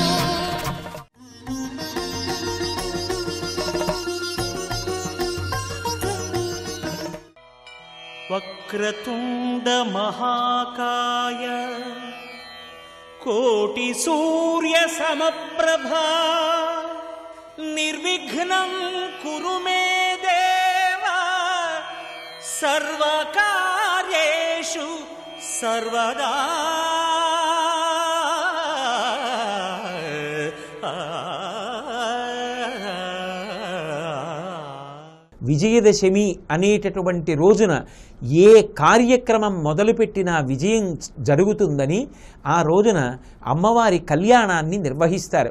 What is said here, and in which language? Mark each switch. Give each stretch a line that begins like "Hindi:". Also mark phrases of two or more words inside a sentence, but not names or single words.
Sanskrit: वक्रतुण्ड महाकाय कोटि सूर्य समप्रभा निर्विघ्नं कुरु मे देव सर्वकार्येषु सर्वदा
Telugu: విజయదశమి అనేటటువంటి రోజున ఏ కార్యక్రమం మొదలుపెట్టినా విజయం జరుగుతుందని ఆ రోజున అమ్మవారి కళ్యాణాన్ని నిర్వహిస్తారు.